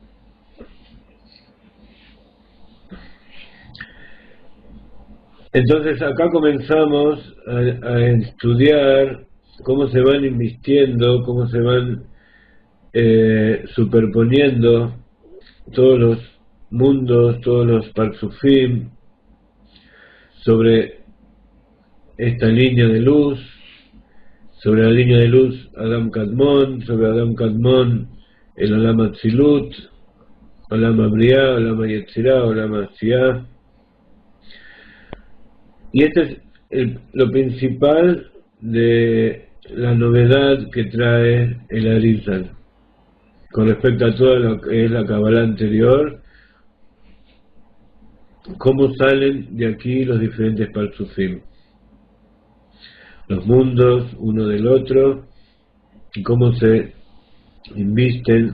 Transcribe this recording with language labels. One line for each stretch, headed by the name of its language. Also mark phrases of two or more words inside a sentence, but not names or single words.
Spanish: Entonces acá comenzamos a estudiar cómo se van invistiendo, cómo se van superponiendo todos los mundos, todos los parsufim sobre esta línea de luz, sobre la línea de luz Adam Kadmon, sobre Adam Kadmon el Olam Atzilut, Olam Abriá, Olam Yetzirá, Olam Asiyá. Y este es lo principal de la novedad que trae el Arizal con respecto a todo lo que es la Kabbalah anterior, cómo salen de aquí los diferentes parsufim, los mundos uno del otro, y cómo se invisten.